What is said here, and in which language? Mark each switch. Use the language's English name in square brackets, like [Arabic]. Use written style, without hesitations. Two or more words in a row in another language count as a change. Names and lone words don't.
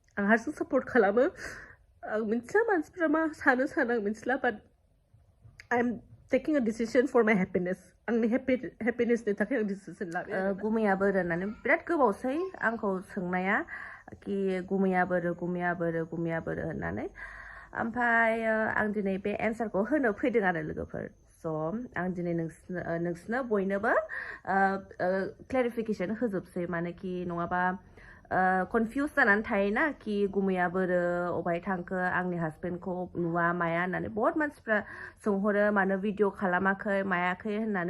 [Bodo] आं हारसिं सापर्ट खालामो आं मिथिला मानसिफ्रा मा सानो आं मिथिला [English] but I'm taking a decision for my happiness [Bodo] आंनि happinessनि थाखाय आं decision लाबाय गुमैया बोरो होननानै बिराद गोबावसै आंखौ सोंनाया कि गुमैया बोरो होननानै ओमफ्राय आं दिनै बे एन्सारखौ होनो फैदों आरो लोगोफोर स' आं दिनै नोंसोरनो बयनोबो क्लेरिफिकेसन होजोबसै मानोखि नङाबा कनफिउज जानानै थायोना कि गुमैया बोरो अबाय थांखो आंनि हासबेन्डखौ नुवा माया होननानै बहुत मानसिफ्रा सोंहरो मानो भिडिअ खालामाखै मायाखै होननानै